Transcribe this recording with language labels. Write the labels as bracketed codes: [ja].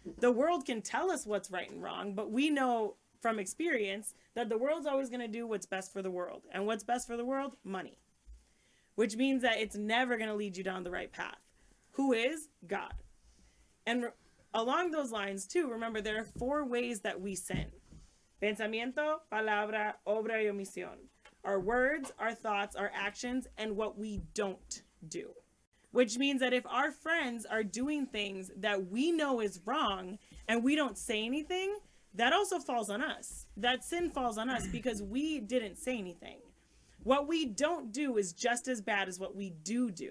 [en] The world can tell us what's right and wrong, but we know from experience that the world's always going to do what's best for the world. And what's best for the world? Money. Which means that it's never going to lead you down the right path. Who is? God. And along those lines, too, remember there are 4 ways that we sin. [es] Pensamiento, palabra, obra y omisión. [en] Our words, our thoughts, our actions, and what we don't do. Which means that if our friends are doing things that we know is wrong and we don't say anything, that also falls on us. That sin falls on us because we didn't say anything. What we don't do is just as bad as what we do.